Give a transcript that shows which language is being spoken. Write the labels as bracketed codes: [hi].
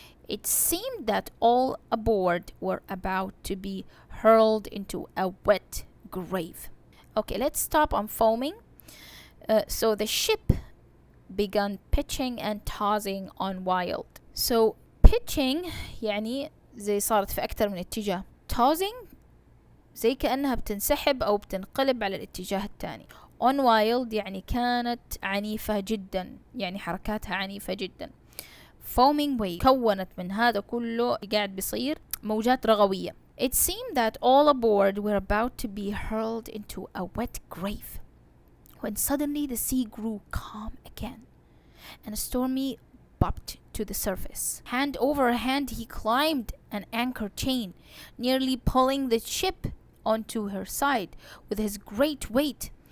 [en] It seemed that all aboard were about to be hurled into a wet grave. Okay, let's stop on foaming. So the ship began pitching and tossing on wild. So pitching يعني [ar] زي صارت في أكتر من اتجاه. tossing زي كأنها بتنسحب أو بتنقلب على الاتجاه التاني. [en] on wild [ar] يعني كانت عنيفة جدا، يعني حركاتها عنيفة جدا. [en] foaming wave [ar] كونت من هذا كله قاعد بيصير موجات رغوية. [en] It seemed that all aboard were about to be hurled into a wet grave when suddenly the sea grew calm again and Stormy bobbed to the surface. Hand over hand he climbed an anchor chain, nearly pulling the ship onto her side with his great weight.